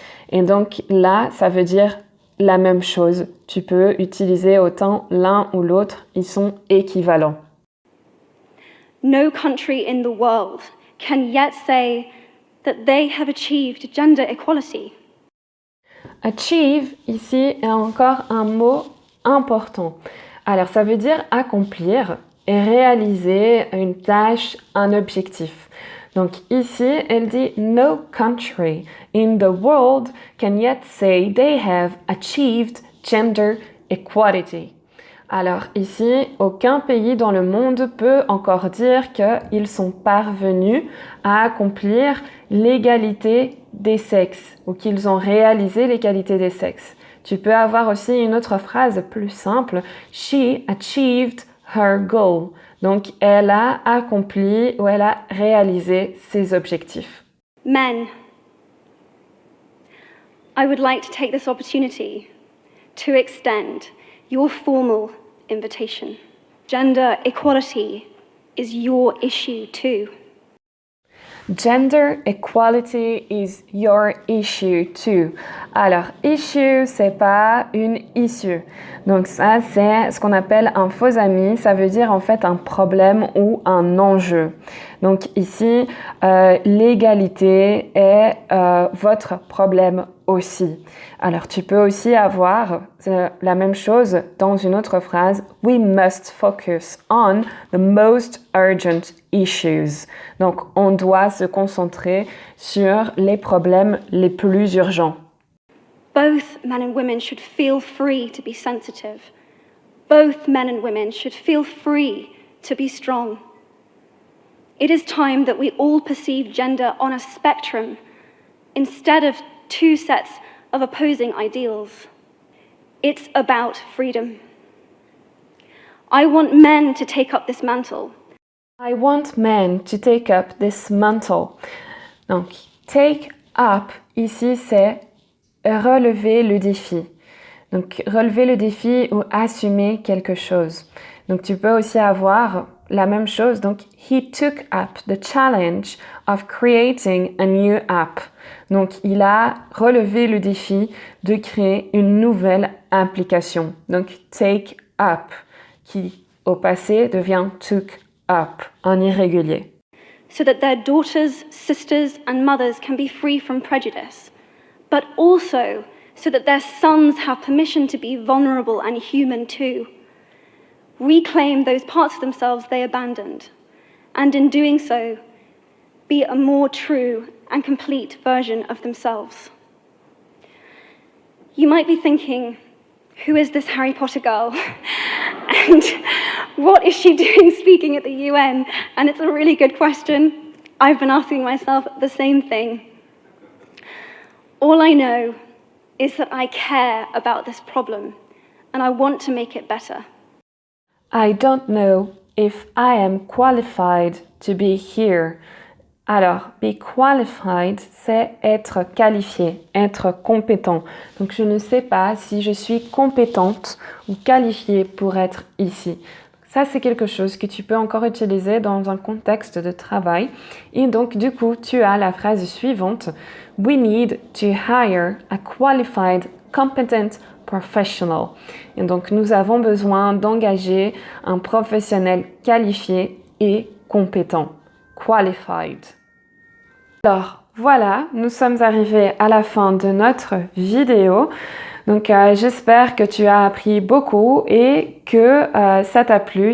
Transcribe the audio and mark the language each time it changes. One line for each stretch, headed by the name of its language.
French: Et donc là, ça veut dire la même chose. Tu peux utiliser autant l'un ou l'autre, ils sont équivalents.
English: No country in the world can yet say that they have achieved gender equality.
French: Achieve, ici, est encore un mot important. Alors, ça veut dire accomplir et réaliser une tâche, un objectif. Donc ici, elle dit
English: no country in the world can yet say they have achieved gender equality.
French: Alors ici, aucun pays dans le monde peut encore dire qu'ils sont parvenus à accomplir l'égalité des sexes ou qu'ils ont réalisé l'égalité des sexes. Tu peux avoir aussi une autre phrase plus simple,
English: she achieved her goal.
French: Donc elle a accompli ou elle a réalisé ses objectifs.
English: Men, I would like to take this opportunity to extend your formal invitation. Gender equality is your issue too. Gender equality is your issue too.
French: Alors, issue, c'est pas une issue. Donc ça, c'est ce qu'on appelle un faux ami. Ça veut dire en fait un problème ou un enjeu. Donc ici, l'égalité est votre problème aussi. Alors, tu peux aussi avoir la même chose dans une autre phrase.
English: We must focus on the most urgent issues.
French: Donc, on doit se concentrer sur les problèmes les plus urgents.
English: Both men and women should feel free to be sensitive. Both men and women should feel free to be strong. It is time that we all perceive gender on a spectrum instead of two sets of opposing ideals. It's about freedom. I want men to take up this mantle. I want men to take up this mantle.
French: Donc, take up, ici, c'est relever le défi. Donc, relever le défi ou assumer quelque chose. Donc, tu peux aussi avoir la même chose.
English: Donc, he took up the challenge of creating a new app.
French: Donc, il a relevé le défi de créer une nouvelle application. Donc, take up, qui au passé devient took up, en irrégulier.
English: So that their daughters, sisters, and mothers can be free from prejudice, but also so that their sons have permission to be vulnerable and human too. Reclaim those parts of themselves they abandoned, and in doing so, be a more true and complete version of themselves. You might be thinking, who is this Harry Potter girl? And what is she doing speaking at the UN? And it's a really good question. I've been asking myself the same thing. All I know is that I care about this problem, and I want to make it better. I don't know if I am qualified to be here.
French: Alors, be qualified, c'est être qualifié, être compétent. Donc, je ne sais pas si je suis compétente ou qualifiée pour être ici. Ça, c'est quelque chose que tu peux encore utiliser dans un contexte de travail. Et donc, du coup, tu as la phrase suivante.
English: We need to hire a qualified, competent professional.
French: Et donc, nous avons besoin d'engager un professionnel qualifié et compétent. Qualified. Alors, voilà, nous sommes arrivés à la fin de notre vidéo. Donc, j'espère que tu as appris beaucoup et que ça t'a plu.